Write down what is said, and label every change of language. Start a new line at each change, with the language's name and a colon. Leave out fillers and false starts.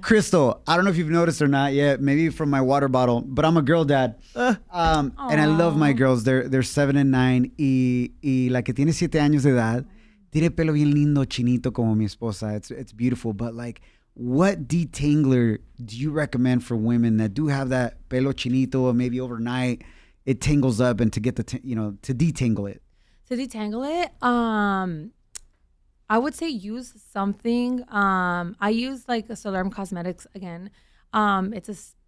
English: Kristal, I don't know if you've noticed or not yet, maybe from my water bottle, but I'm a girl dad. And I love my girls. They're 7 and 9.
Spanish: Y la que tiene 7 años de edad, tiene pelo bien lindo, chinito como mi esposa.
English: It's beautiful. But like, what detangler do you recommend for women that do have that pelo chinito, or maybe overnight it tangles up, and to get to detangle it? To detangle it, I would say use something. I use like a Salon Cosmetics again. It's